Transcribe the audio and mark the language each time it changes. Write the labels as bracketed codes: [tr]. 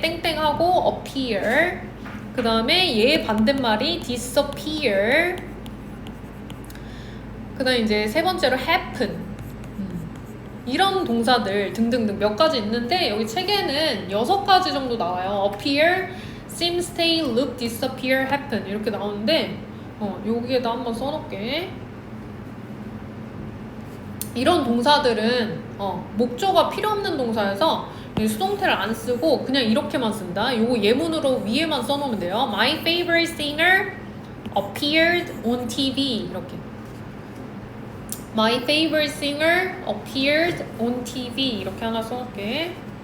[ko] 땡땡하고 appear. 그 다음에 얘의 반대말이 disappear. 그 다음에 이제 세 번째로 happen. 이런 동사들 등등등 몇 가지 있는데 여기 책에는 6가지 정도 나와요. [en] appear, seem, stay, look, disappear, happen [ko] 이렇게 나오는데 여기에다 한번 써놓을게. 이런 동사들은 목적어가 필요 없는 동사여서 수동태를 안 쓰고 그냥 이렇게만 쓴다. 요거 예문으로 위에만 써놓으면 돼요. [en] My favorite singer appeared on TV [ko] 이렇게. [en] My favorite singer appeared on TV [ko] 이렇게 하나 써놓을게.